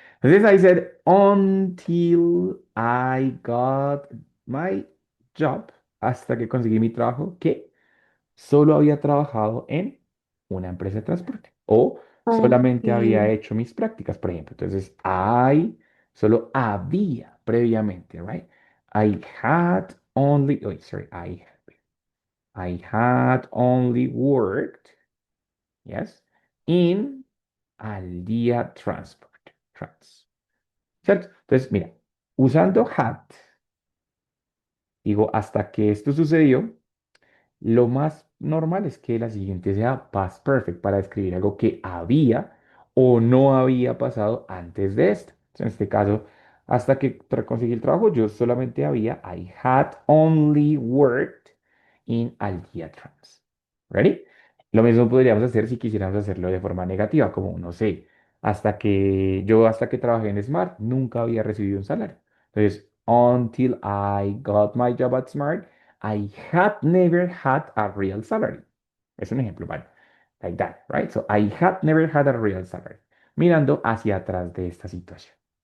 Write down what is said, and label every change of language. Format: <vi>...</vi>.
<es>Entonces I said, until I got my job, hasta que conseguí mi trabajo, que solo había trabajado en una empresa de transporte o solamente había</es> <en>Okay.</en> <es>hecho mis prácticas, por ejemplo. Entonces, I solo había previamente, right?</es> <en>I had only, oh, sorry, I had only worked, yes, in Al Día Transport, ¿cierto?</en> <es>Entonces, mira, usando had, digo, hasta que esto sucedió, lo más normal es que la siguiente sea past perfect para describir algo que había o no había pasado antes de esto. Entonces, en este caso, hasta que conseguí el trabajo, yo solamente había, I had only worked in Al Día Trans. ¿Ready? Lo mismo podríamos hacer si quisiéramos hacerlo de forma negativa, como, no sé, hasta que trabajé en Smart, nunca había recibido un salario.</es> <en>Entonces, until I got my job at Smart, I had never had a real salary. Es un ejemplo, ¿vale? Like that, right? So I had never had a real salary.</en> <es>Mirando hacia atrás de esta situación.</es>